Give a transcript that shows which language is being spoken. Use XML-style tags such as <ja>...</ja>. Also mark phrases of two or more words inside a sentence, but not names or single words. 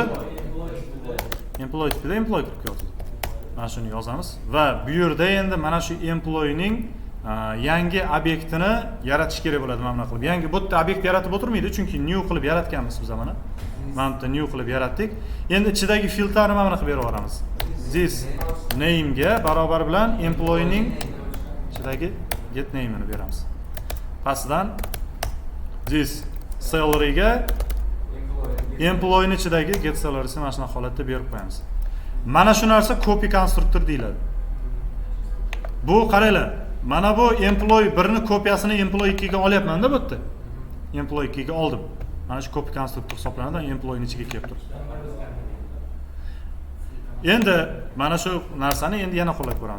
<uz>Employee tipida employee kirib kelyotdi. Mana shuni yozamiz va bu yerda endi mana shu employeening yangi obyektini yaratish kerak bo'ladi mana bunaqa qilib. Yangi bu yerda obyekt yaratib o'tirmaydi, chunki new qilib yaratganmiz biz mana. Mana bu yerda new qilib yaratdik. Endi ichidagi filtrni mana bunaqa berib yuboramiz.</uz> <en>This name</en> <uz>ga barobar bilan employeening ichidagi</uz> <en>get name</en> <uz>ni beramiz. Pastidan</uz> <en>this salary</en> <uz>ga employee ichidagi</uz> <en>get salary</en> <uz>ni mana shunaqa holatda berib qo'yamiz. Mana shu narsa copy konstruktor deyiladi. Bu qaranglar, mana bu employee 1 ni kopiyasini employee 2 ga olyapman-da bu yerda. Employee 2 ga oldim. Mana shu copy konstruktor hisoblanadi, employee ichiga kelib turibdi. Endi mana shu narsani endi yana qo'llab ko'ramiz.</uz>